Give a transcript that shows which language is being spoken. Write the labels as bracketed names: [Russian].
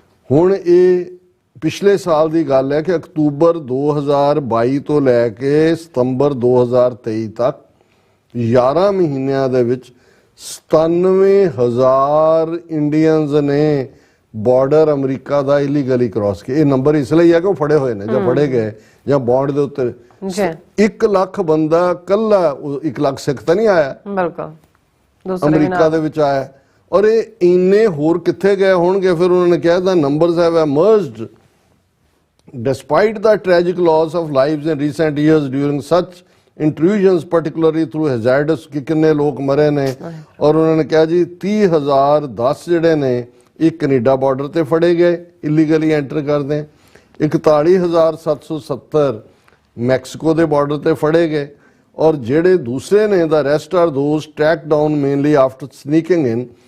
[Punjabi] ਹੁਣ ਇਹ ਪਿਛਲੇ ਸਾਲ ਦੀ ਗੱਲ ਹੈ ਕਿ ਅਕਤੂਬਰ 2022 ਤੋਂ ਲੈ ਕੇ ਸਤੰਬਰ 2023 ਤੱਕ 11 ਮਹੀਨਿਆਂ ਦੇ ਵਿੱਚ 97,000 ਇੰਡੀਅਨਸ ਨੇ ਬਾਰਡਰ ਅਮਰੀਕਾ ਦਾ ਇਲੀਗਲੀ ਕ੍ਰਾਸ ਕੀਤਾ। ਇਹ ਨੰਬਰ ਇਸ ਲਈ ਹੈ ਕਿ ਉਹ ਫੜੇ ਹੋਏ ਨੇ ਜਾਂ ਫੜੇ ਗਏ ਜਾਂ ਬੌਂਡ ਦੇ ਉੱਤੇ 1 ਲੱਖ ਬੰਦਾ ਕੱਲਾ, 1 ਲੱਖ ਸਿੱਖ ਤਾਂ ਨਹੀਂ ਆਇਆ, ਬਿਲਕੁਲ ਅਮਰੀਕਾ ਦੇ ਵਿੱਚ ਆਇਆ। ਔਰ ਇਹ ਇੰਨੇ ਹੋਰ ਕਿੱਥੇ ਗਏ ਹੋਣਗੇ? ਫਿਰ ਉਹਨਾਂ ਨੇ ਕਿਹਾ [English] the numbers have emerged despite the tragic loss of lives in recent years during such intrusions, particularly through hazardous, [Punjabi] ਕਿ ਕਿੰਨੇ ਲੋਕ ਮਰੇ ਨੇ। ਔਰ ਉਹਨਾਂ ਨੇ ਕਿਹਾ ਜੀ 30,010 ਜਿਹੜੇ ਨੇ ਇਹ ਕੈਨੇਡਾ ਬਾਰਡਰ ਤੇ ਫੜੇ ਗਏ ਇਲੀਗਲੀ ਐਂਟਰ ਕਰਦੇ, 41,770 ਮੈਕਸੀਕੋ ਦੇ ਬਾਰਡਰ ਤੇ ਫੜੇ ਗਏ। ਔਰ ਜਿਹੜੇ ਦੂਸਰੇ ਨੇ [English] the rest are those tracked down mainly after sneaking in.